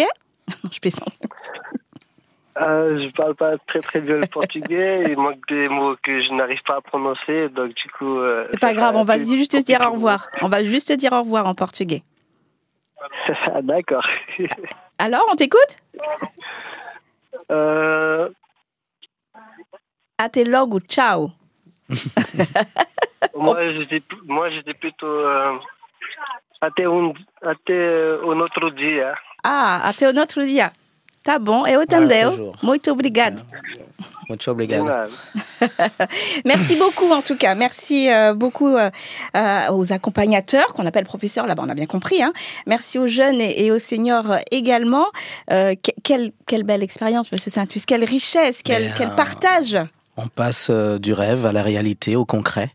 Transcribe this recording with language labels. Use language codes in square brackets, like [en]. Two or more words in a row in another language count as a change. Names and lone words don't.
[fr] Non, je plaisante. Je parle pas très bien le portugais. Il manque des mots que je n'arrive pas à prononcer, donc du coup. C'est pas grave, on va juste te dire au revoir. On va juste te dire au revoir en portugais. D'accord. Alors, on t'écoute? [pt] Até logo, ciao. [fr] Moi, j'étais plutôt [pt] até un outro dia. Ah, até un outro dia. Tá bom, eu entendeu. Muito obrigado. Muito obrigado. [fr] Merci beaucoup en tout cas. Merci beaucoup aux accompagnateurs qu'on appelle professeurs, là-bas on a bien compris. Hein. Merci aux jeunes et aux seniors également. Quelle belle expérience, Monsieur Saint-Luce. Quelle richesse, quel partage. On passe du rêve à la réalité, au concret.